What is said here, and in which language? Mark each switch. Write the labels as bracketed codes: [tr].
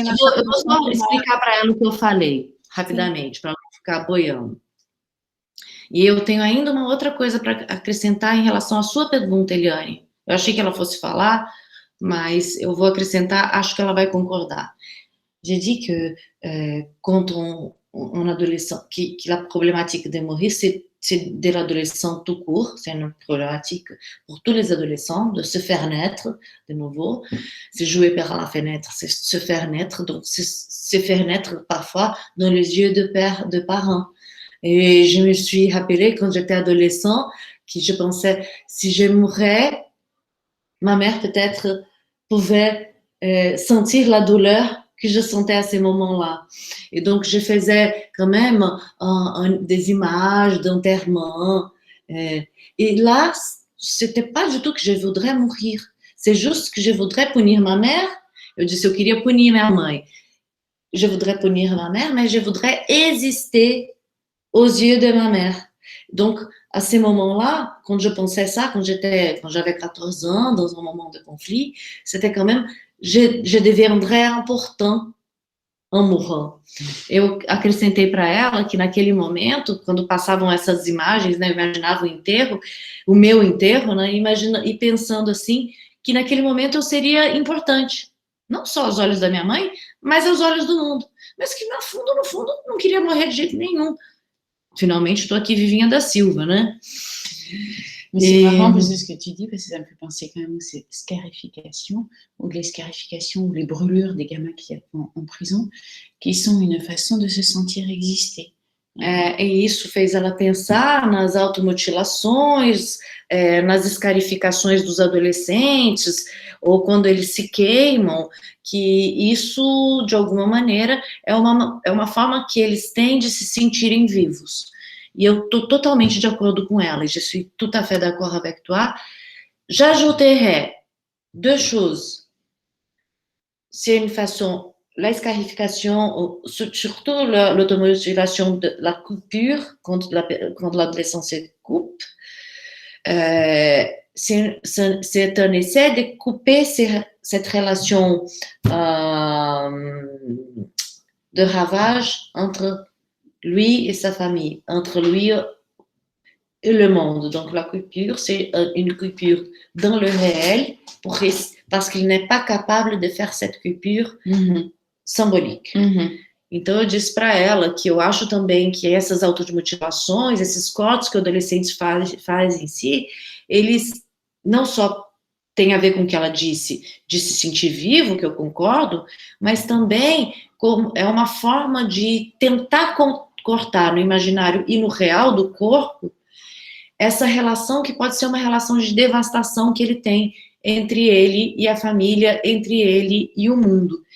[pt] Eu vou só explicar para ela o que eu falei, rapidamente, para ela não ficar boiando. E eu tenho ainda uma outra coisa para acrescentar em relação à sua pergunta, Eliane. Eu achei que ela fosse falar, mas eu vou acrescentar, acho que ela vai concordar. [fr] J'ai dit que quand on adolescent, que la problématique de mourir, c'est de l'adolescent tout court, c'est une problématique pour tous les adolescents, de se faire naître de nouveau, c'est jouer par la fenêtre, c'est se faire naître, donc c'est se faire naître parfois dans les yeux de parents. Et je me suis rappelé quand j'étais adolescent, que je pensais, si je mourais, ma mère peut-être pouvait sentir la douleur que je sentais à ces moments-là. Et donc, je faisais quand même des images d'enterrement. Et là, c'était pas du tout que je voudrais mourir. C'est juste que je voudrais punir ma mère. [pt] Eu disse, eu queria punir minha mãe. [fr] Je voudrais punir ma mère, mais je voudrais exister aux yeux de ma mère. Donc, à ces moments-là, quand je pensais ça, quand j'avais 14 ans, dans un moment de conflit, c'était quand même, je deviendrais important en mourant. [pt] Eu acrescentei para ela que naquele momento, quando passavam essas imagens, né, eu imaginava o enterro, o meu enterro, né, e pensando assim, que naquele momento eu seria importante, não só aos olhos da minha mãe, mas aos olhos do mundo. Mas que no fundo, não queria morrer de jeito nenhum. Finalmente, estou aqui vivinha da Silva, né? [fr] Mais c'est marrant parce que ce que tu dis, parce que ça me fait penser quand même aux scarifications, ou les scarifications ou les brûlures des gamins qui sont en prison, qui sont une façon de se sentir exister. [pt] E isso fez ela pensar nas automutilações, nas escarificações dos adolescentes, ou quando eles se queimam, que isso, de alguma maneira, é uma forma que eles têm de se sentirem vivos. E eu estou totalmente de acordo com ela, [fr] et je suis tout à fait d'accord avec toi. J'ajouterais deux choses. C'est une façon, la scarification, surtout l'automutilation de la coupure, quand l'adolescent se coupe, c'est un essai de couper cette relation de ravage entre lui et sa famille, entre lui et le monde. Donc la coupure, c'est une coupure dans le réel, parce qu'il n'est pas capable de faire cette coupure symbolique. [pt] Então eu disse para ela que eu acho também que essas automutilações, esses cortes que o adolescente faz em si, eles não só têm a ver com o que ela disse, de se sentir vivo, que eu concordo, mas também é uma forma de tentar cortar no imaginário e no real do corpo essa relação que pode ser uma relação de devastação que ele tem entre ele e a família, entre ele e o mundo.